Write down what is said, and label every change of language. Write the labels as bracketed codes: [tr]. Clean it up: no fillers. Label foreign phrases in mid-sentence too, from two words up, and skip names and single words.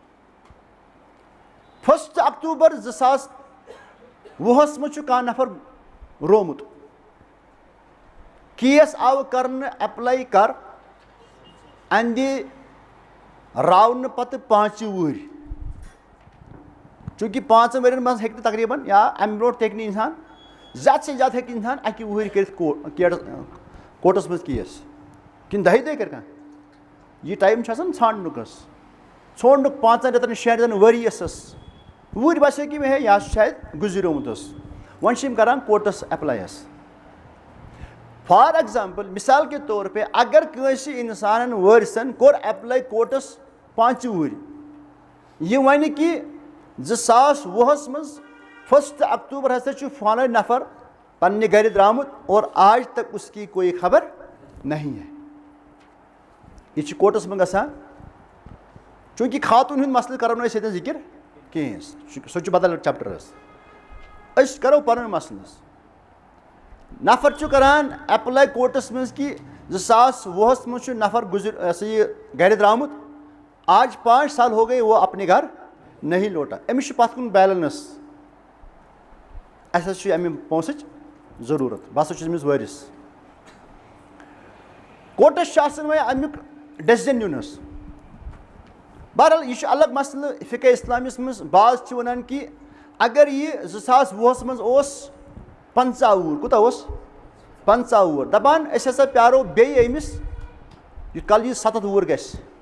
[ks] 1 اکتوٗبر 2020 منٛز چھُ کانٛہہ نفر رومُت کیس آو کرنہٕ ایپلاے کر اندِ راونہٕ پتہٕ 5 وُہٕرۍ چوٗنٛکہِ 5 ؤرین منٛز ہیٚکہِ نہٕ تقریٖبن یا اَمہِ برونٛٹھ تہِ ہیٚکہِ نہٕ اِنسان زیادٕ سے زیادٕ ہیٚکہِ اِنسان 1 وُہٕرۍ کٔرِتھ کوٹس منٛز کیس کِنہٕ 10 دۄہہِ کرِ کانٛہہ یہِ ٹایم چھُ آسان ژھانڈنُک حظ ژھونٛڈنُک 5 رٮ۪تن 6 رٮ۪تن ؤرۍیَس حظ وُہٕرۍ باسیٚو کہِ مےٚ ہے یہِ حظ چھُ شاید گُزریومُت حظ وۄنۍ چھِ یِم کران کوٹس ایپلاے حظ [en] for example [ur] مِثال کے طور پے [ks] اگر کٲنٛسہِ اِنسانن وٲرِثن کوٚر ایپلاے کوٹس 5 وُہٕرۍ یہِ وَنہِ کہِ 2020 منٛز 1 اکتوٗبر ہسا چھُ فلٲنۍ نفر پننہِ گرِ درٛامُت [ur] اور آج تک اس کی کوئی خبر نہیں ہے [ks] یہِ چھُ کوٹس منٛز گژھان چوٗنٛکہِ خاتوٗن ہُنٛد مسلہٕ کرو نہٕ أسۍ ییٚتٮ۪ن ذِکِر کِہینۍ سُہ چھُ بدل چیپٹر حظ أسۍ کرو پنُن مسلہٕ حظ نفر چھُ کران ایپلاے کوٹس منٛز کہِ 2020 منٛز چھُ نفر یہِ گرِ درٛامُت [ur] آج 5 سال ہو گئے وہ اپنے گھر نہیں لوٹا [ks] أمِس چھُ پتھ کُن بیلنس اَسہِ حظ چھُ اَمہِ پونٛسٕچ ضروٗرت بہٕ ہسا چھُس أمِس وٲرِث کوٹس چھُ آسان وۄنۍ امیُک ڈیسِجن نیُن حظ بہرحال یہِ چھُ الگ مسلہٕ فِقے اِسلامِیس منٛز بعض چھِ ونان کہِ اگر یہِ 2020 منٛز اوس 15 وُہُر کوٗتاہ اوس 15 وُہُر دپان أسۍ ہسا پیارو بیٚیہِ أمِس یُتھ کال یہِ 7 وُہُر گژھِ